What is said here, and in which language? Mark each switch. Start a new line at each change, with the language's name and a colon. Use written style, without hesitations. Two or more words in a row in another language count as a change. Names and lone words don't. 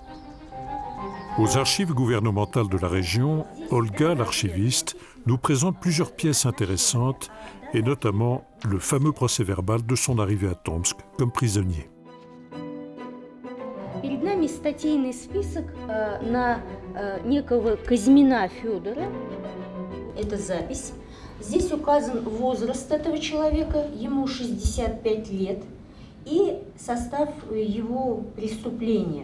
French: Aux archives gouvernementales de la région, Olga, l'archiviste, nous présente plusieurs pièces intéressantes, et notamment le fameux procès-verbal de son arrivée à Tomsk comme prisonnier.
Russian: Перед нами статейный список на некого Кузьмина Федора. Это запись. Здесь указан возраст этого человека, ему 65 лет, и состав его преступления.